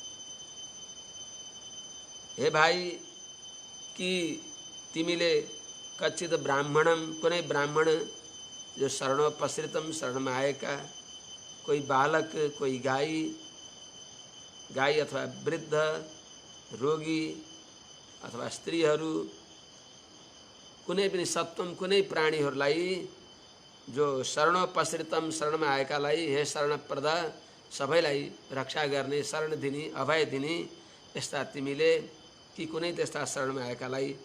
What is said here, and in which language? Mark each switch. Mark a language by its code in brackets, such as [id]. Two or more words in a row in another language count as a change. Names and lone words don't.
[ne] हे भाइ कि तिमीले [sa] कच्चित ब्राह्मणम, [ne] कुनै ब्राह्मण जो शरणोपसृतम [hi] शरण में [ne] आएका, [hi] कोई बालक, कोई [ne] गाई अथवा वृद्ध, रोगी अथवा स्त्रीहरू, कुनै पनि सत्वम कुनै प्राणीहरूलाई जो शरणोपसृतम शरणमा आएकालाई हे शरणप्रद सबैलाई रक्षा गर्ने, शरण दिने, अभय दिने यस्ता तिमीले कि कुनै त्यस्ता शरणमा आएकालाई